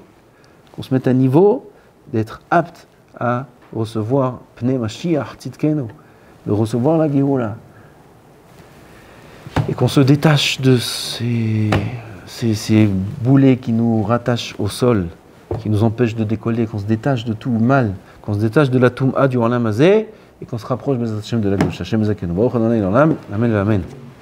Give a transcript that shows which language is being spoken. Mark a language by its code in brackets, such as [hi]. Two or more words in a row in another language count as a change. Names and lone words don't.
[fr] Qu'on se mette à niveau d'être apte à recevoir [he] פני משיח צדקנו, [fr] de recevoir la Géoula. Et qu'on se détache de ces boulets qui nous rattachent au sol, qui nous empêchent de décoller, qu'on se détache de tout mal, qu'on se détache de la Toum'a du [he] עולם הזה, [fr] et qu'on se rapproche de la Gauche. [he] השם זכנו. ברוך ה' לעולם. אמן.